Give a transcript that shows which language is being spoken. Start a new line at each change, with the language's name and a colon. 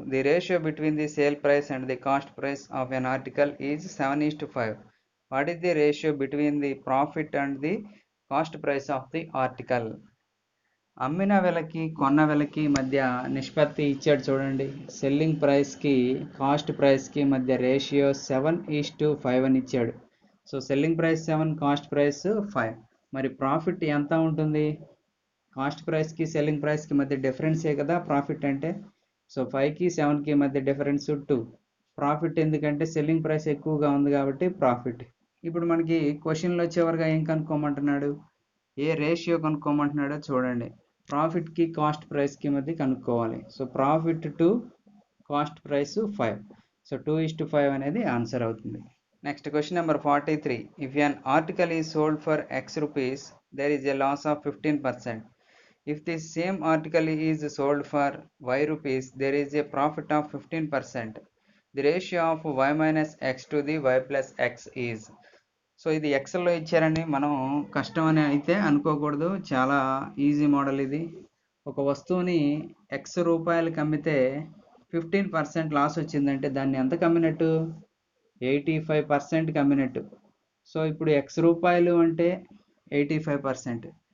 English: The ratio between the sale price and the cost price of an article is 7:5. What is the ratio between the profit and the cost price of the article?
Telugu: అమ్మిన వెలకి కొన్న వెలకి మధ్య నిష్పత్తి ఇచ్చాడు చూడండి. Selling ప్రైస్కి cost ప్రైస్కి మధ్య ratio 7:5 అని ఇచ్చాడు. So selling price 7, cost price 5. మరి ప్రాఫిట్ ఎంత ఉంటుంది? కాస్ట్ ప్రైస్కి సెల్లింగ్ ప్రైస్కి మధ్య డిఫరెన్సే కదా ప్రాఫిట్ అంటే. సో 5కి 7కి మధ్య డిఫరెన్స్ 2. ప్రాఫిట్ ఎందుకంటే సెల్లింగ్ ప్రైస్ ఎక్కువగా ఉంది కాబట్టి ప్రాఫిట్. ఇప్పుడు మనకి క్వశ్చన్లో చివరిగా ఏం కనుక్కోమంటున్నాడు? ఏ రేషియో కనుక్కోమంటున్నాడో చూడండి. ప్రాఫిట్కి కాస్ట్ ప్రైస్కి మధ్య కనుక్కోవాలి. So profit to cost price 5. So 2:5 అనేది ఆన్సర్ అవుతుంది.
English: Next question number 43. If an article is sold for X rupees, there is a loss of 15%. If the same article is sold for Y rupees, there is a profit of 15%. The ratio of Y minus X to the Y plus X is.
Telugu: So ఇది ఎక్సెల్లో ఇచ్చారండి. మనం కష్టం అని అయితే అనుకోకూడదు, చాలా easy model ఇది. ఒక వస్తువుని X రూపాయలకి అమ్మితే 15% లాస్ వచ్చిందంటే దాన్ని ఎంత కమ్మినట్టు? 85% కమ్మినట్టు. సో ఇప్పుడు X రూపాయలు అంటే 85%.